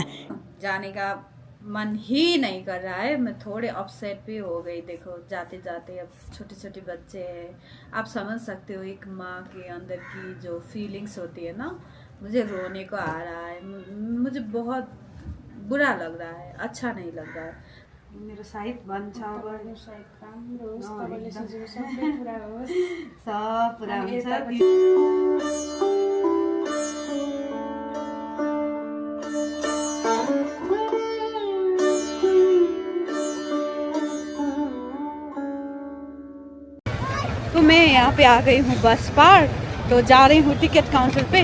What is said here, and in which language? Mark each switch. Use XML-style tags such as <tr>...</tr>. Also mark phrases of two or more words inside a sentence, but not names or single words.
<hi>जाने का मन ही नहीं कर रहा है, मैं थोड़े अपसेट भी हो गई। देखो जाते जाते, अब छोटे छोटे बच्चे हैं, आप समझ सकते हो एक माँ के अंदर की जो फीलिंग्स होती है ना। मुझे रोने को आ रहा है, मुझे बहुत बुरा लग रहा है, अच्छा नहीं लग रहा है।</hi> <ne>मेरो साइड बन छ, सब पुरा हुन्छ।</ne> <hi>तो मैं यहाँ पे आ गई हूँ</hi> <en>bus park,</en> <hi>तो जा रही हूँ</hi> <en>ticket counter</en> <hi>पे।</hi>